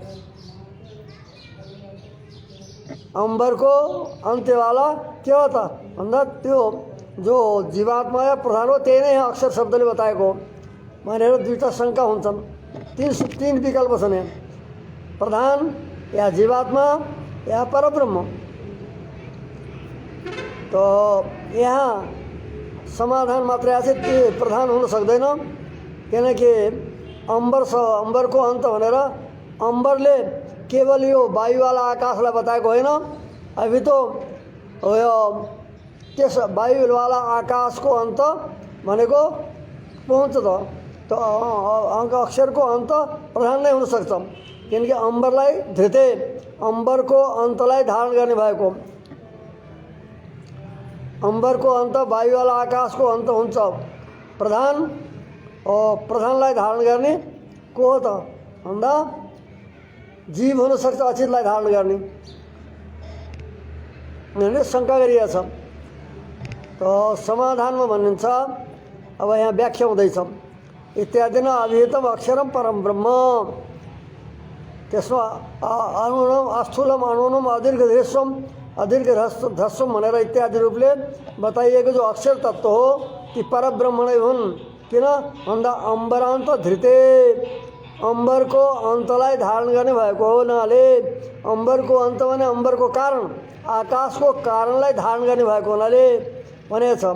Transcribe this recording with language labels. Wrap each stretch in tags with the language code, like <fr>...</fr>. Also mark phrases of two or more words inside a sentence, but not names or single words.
<ne>अम्बरको अन्त्यवाला के हो त भन्दा त्यो जो जीवात्मा या प्रधान हो त्यही नै यहाँ अक्षर शब्दले बताएको हो भनेर दुईटा शङ्का हुन्छन्। तीन विकल्प छन् यहाँ, प्रधान या जीवात्मा या परब्रह्म। तो यहाँ समाधान मात्रै आछ, त्यो प्रधान हुन सक्दैन किनकि अम्बरको अन्त भनेर अम्बरले केवल यो वायुवाला आकाशलाई बताएको होइन। अभी तो यो त्यस वायुवाला आकाशको अन्त भनेको पहुँच त अक्षरको अन्त प्रधान नै हुन सक्छ किनकि अम्बरलाई धृते अम्बरको अन्तलाई धारण गर्ने भएको। अम्बरको अन्त वायुवाला आकाशको अन्त हुन्छ, प्रधान प्रधानलाई धारण गर्ने को हो त भन्दा जीव हुन सक्छ अचितलाई धारण गर्ने भनेर शङ्का गरिएको छ। तो समाधानमा भनिन्छ, अब यहाँ व्याख्या हुँदैछ इत्यादि</ne> <sa>न अभिहितम अक्षरम परम ब्रह्म।</sa> <ne>त्यसमा</ne> <sa>अनुनम अस्थूलम अनुनम अदीर्घ ह्रस्वम अदीर्घ ह्रस्वम</sa> <ne>भनेर इत्यादि रूपले बताइएको जो अक्षर तत्व हो ती परब्रह्म नै हुन्। किन भन्दा</ne> <sa>अम्बरान्त धृते</sa> <ne>अम्बरको अन्तलाई धारण गर्ने भएको हुनाले, अम्बरको अन्त भने अम्बरको कारण आकाशको कारणलाई धारण गर्ने भएको हुनाले भनेको छ।</ne>